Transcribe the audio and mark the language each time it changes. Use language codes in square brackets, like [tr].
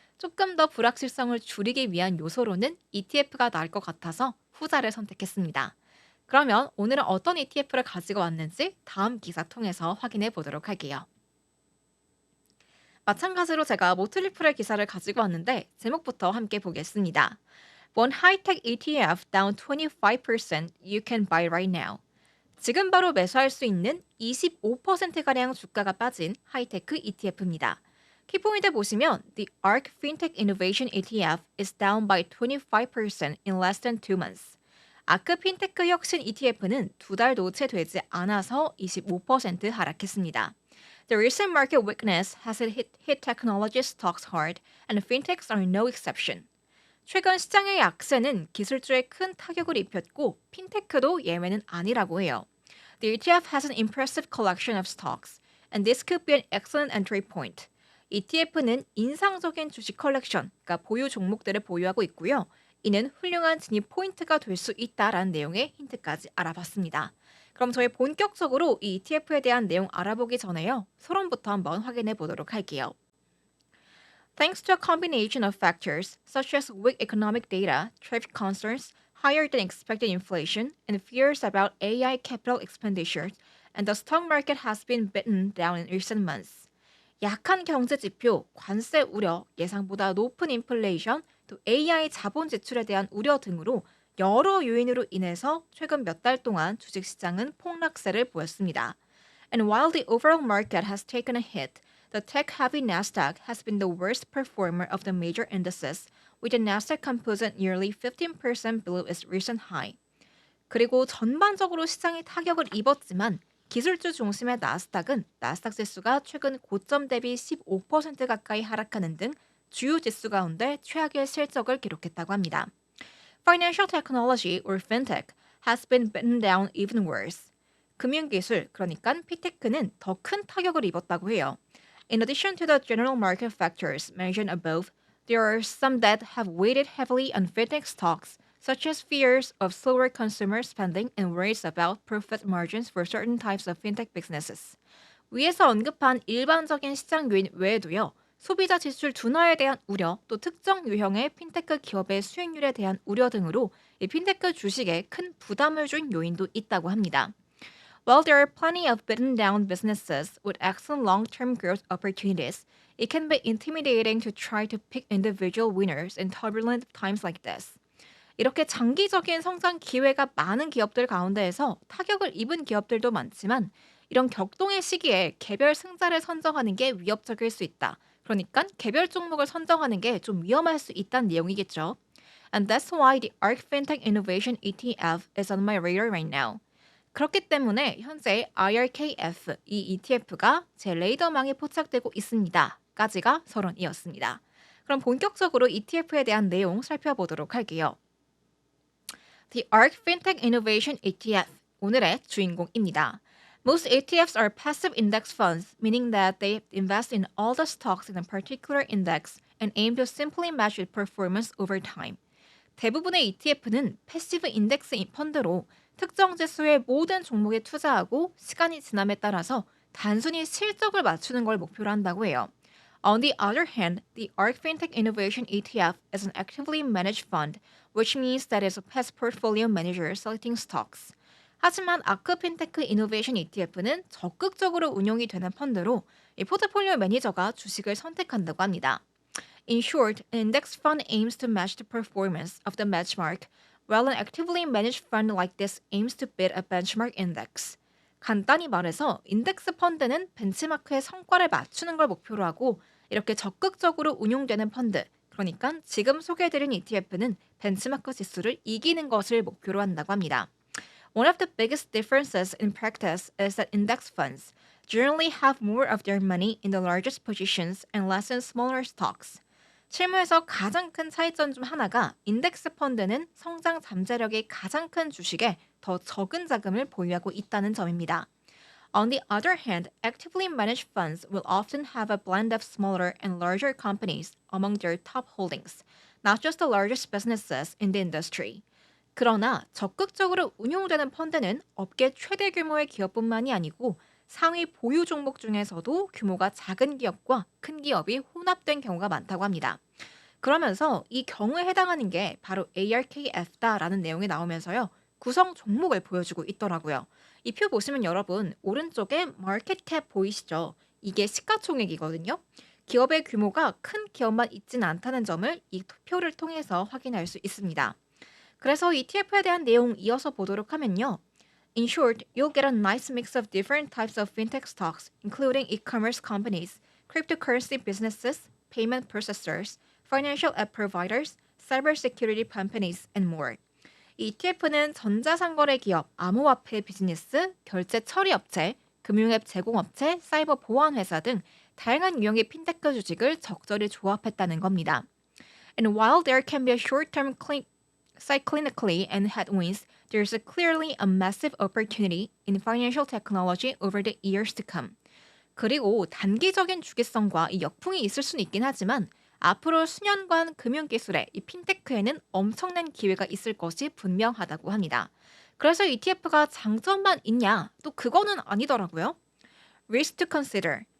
[ko] 조금 더 불확실성을 줄이기 위한 요소로는 ETF가 나을 것 같아서 후자를 선택했습니다. 그러면 오늘은 어떤 ETF를 가지고 왔는지 다음 기사 통해서 확인해 보도록 할게요. 마찬가지로 제가 모틀리플의 기사를 가지고 왔는데 제목부터 함께 보겠습니다. [en] One high-tech ETF down 25% you can buy right now. [ko] 지금 바로 매수할 수 있는 25%가량 주가가 빠진 하이테크 ETF입니다. 키포인트 보시면 [en] The ARK Fintech Innovation ETF is down by 25% in less than 2 months. [ko] 아크 핀테크 혁신 ETF는 두 달도 채 되지 않아서 25% 하락했습니다. [en] The recent market weakness has hit technology stocks hard, and fintechs are no exception. [ko] 최근 시장의 약세는 기술주에 큰 타격을 입혔고 핀테크도 예외는 아니라고 해요. [en] The ETF has an impressive collection of stocks, and this could be an excellent entry point. [ko] ETF는 인상적인 주식 컬렉션, 그러니까 보유 종목들을 보유하고 있고요. 이는 훌륭한 진입 포인트가 될 수 있다라는 내용의 힌트까지 알아봤습니다. 그럼 저희 본격적으로 이 ETF에 대한 내용 알아보기 전에요. 서론부터 한번 확인해 보도록 할게요. [en] Thanks to a combination of factors such as weak economic data, trade concerns, higher than expected inflation, and fears about AI capital expenditures, and the stock market has been beaten down in recent months. [ko] 약한 경제 지표, 관세 우려, 예상보다 높은 인플레이션, 또 AI 자본 지출에 대한 우려 등으로 여러 요인으로 인해서 최근 몇 달 동안 주식시장은 폭락세를 보였습니다. [en] And while the overall market has taken a hit, the tech-heavy Nasdaq has been the worst performer of the major indices, with the Nasdaq Composite nearly 15% below its recent high. [ko] 그리고 전반적으로 시장이 타격을 입었지만 기술주 중심의 나스닥은 나스닥 지수가 최근 고점 대비 15% 가까이 하락하는 등 주요 지수 가운데 최악의 실적을 기록했다고 합니다. [en] Financial technology or fintech has been beaten down even worse. [ko] 금융기술, 그러니까 피테크는 더 큰 타격을 입었다고 해요. [en] In addition to the general market factors mentioned above, there are some that have weighted heavily on fintech stocks, such as fears of slower consumer spending and worries about profit margins for certain types of fintech businesses. [ko] 위에서 언급한 일반적인 시장 요인 외에도요. 소비자 지출 둔화에 대한 우려, 또 특정 유형의 핀테크 기업의 수익률에 대한 우려 등으로 이 핀테크 주식에 큰 부담을 준 요인도 있다고 합니다. [en] While there are plenty of beaten down businesses with excellent long-term growth opportunities, it can be intimidating to try to pick individual winners in turbulent times like this. [ko] 이렇게 장기적인 성장 기회가 많은 기업들 가운데에서 타격을 입은 기업들도 많지만 이런 격동의 시기에 개별 승자를 선정하는 게 위협적일 수 있다. 그러니까 개별 종목을 선정하는 게 좀 위험할 수 있다는 내용이겠죠. [en] And that's why the ARK FinTech Innovation ETF is on my radar right now. [ko] 그렇기 때문에 현재 IRKF 이 ETF가 제 레이더망에 포착되고 있습니다. 까지가 서론이었습니다. 그럼 본격적으로 ETF에 대한 내용 살펴보도록 할게요. [en] The ARK FinTech Innovation ETF [ko] 오늘의 주인공입니다. [en] Most ETFs are passive index funds, meaning that they invest in all the stocks in a particular index and aim to simply match its performance over time. [ko] 대부분의 ETF는 패시브 인덱스 펀드로 특정 지수의 모든 종목에 투자하고 시간이 지남에 따라서 단순히 실적을 맞추는 걸 목표로 한다고 해요. [en] On the other hand, the ARK FinTech Innovation ETF is an actively managed fund, which means that it has portfolio managers selecting stocks. [ko] 하지만 아크 핀테크 이노베이션 ETF는 적극적으로 운용이 되는 펀드로 이 포트폴리오 매니저가 주식을 선택한다고 합니다. [en] In short, an index fund aims to match the performance of the benchmark, while an actively managed fund like this aims to beat a benchmark index. [ko] 간단히 말해서 인덱스 펀드는 벤치마크의 성과를 맞추는 걸 목표로 하고 이렇게 적극적으로 운용되는 펀드, 그러니까 지금 소개해드린 ETF는 벤치마크 지수를 이기는 것을 목표로 한다고 합니다. [en] One of the biggest differences in practice is that index funds generally have more of their money in the largest positions and less in smaller stocks. [ko] 실무에서 가장 큰 차이점 중 하나가 인덱스 펀드는 성장 잠재력이 가장 큰 주식에 더 적은 자금을 보유하고 있다는 점입니다. [en] On the other hand, actively managed funds will often have a blend of smaller and larger companies among their top holdings, not just the largest businesses in the industry. [ko] 그러나 적극적으로 운용되는 펀드는 업계 최대 규모의 기업뿐만이 아니고 상위 보유 종목 중에서도 규모가 작은 기업과 큰 기업이 혼합된 경우가 많다고 합니다. 그러면서 이 경우에 해당하는 게 바로 ARKF다라는 내용이 나오면서요. 구성 종목을 보여주고 있더라고요. 이 표 보시면 여러분 오른쪽에 마켓캡 보이시죠? 이게 시가총액이거든요. 기업의 규모가 큰 기업만 있진 않다는 점을 이 표를 통해서 확인할 수 있습니다. 그래서 ETF에 대한 내용 이어서 보도록 하면요. [en] In short, you'll get a nice mix of different types of fintech stocks, including e-commerce companies, cryptocurrency businesses, payment processors, financial app providers, cybersecurity companies, and more. [ko] ETF는 전자상거래 기업, 암호화폐 비즈니스, 결제 처리 업체, 금융앱 제공업체, 사이버 보안 회사 등 다양한 유형의 핀테크 주식을 적절히 조합했다는 겁니다. [en] And while there can be a short-term cyclically and headwinds, there's clearly a massive opportunity in financial technology over the years to come. [ko] 그리고 단기적인 주기성과 이 역풍이 있을 수는 있긴 하지만 앞으로 수년간 금융기술의 이 핀테크에는 엄청난 기회가 있을 것이 분명하다고 합니다. 그래서 ETF가 장점만 있냐? 또 그거는 아니더라고요. [en] Risk to consider.